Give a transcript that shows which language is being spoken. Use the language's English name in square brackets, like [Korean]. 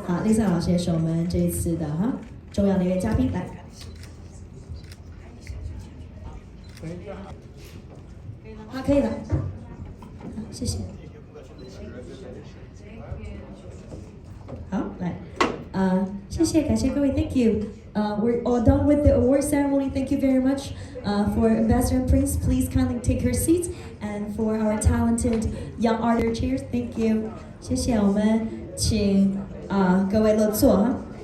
[Chinese] 好 ，Lisa 老师也是我们这一次的重要的一位嘉宾，来。好，可以了。好，谢谢。好，来，谢谢，感谢各位 ， [English] Thank you. We're all done with the award ceremony. Thank you very much. For Ambassador and Prince, please kindly take your seats. And for our talented young artist chairs, thank you. [Chinese] 谢谢，我们请各位落座哈。